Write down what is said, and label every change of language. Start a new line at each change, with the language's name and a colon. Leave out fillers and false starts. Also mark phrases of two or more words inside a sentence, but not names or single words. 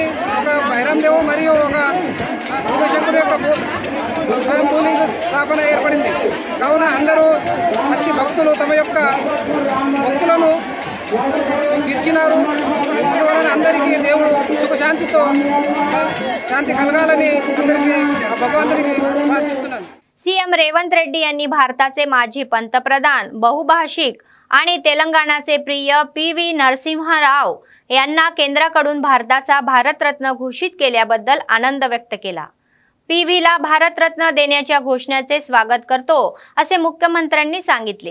Telugu: ఒక భైరమదేవు మరియు ఒక శివశంకరు యొక్క స్వయంభూలింగ స్థాపన ఏర్పడింది. కావున అందరూ మంచి భక్తులు తమ యొక్క భక్తులను తీర్చినారు. అందువలన అందరికీ దేవుడు సుఖశాంతితో శాంతి కలగాలని అందరికీ భగవంతుడికి ప్రార్థిస్తున్నాను.
Marathi: सीएम रेवंत रेड्डी यांनी भारताचे माजी पंतप्रधान बहुभाषिक आणि तेलंगणाचे प्रिय PV नरसिंह राव यांना केंद्राकडून भारताचा भारतरत्न घोषित केल्याबद्दल आनंद व्यक्त केला. PVला भारतरत्न देण्याच्या घोषणेचे स्वागत करतो असे मुख्यमंत्र्यांनी सांगितले.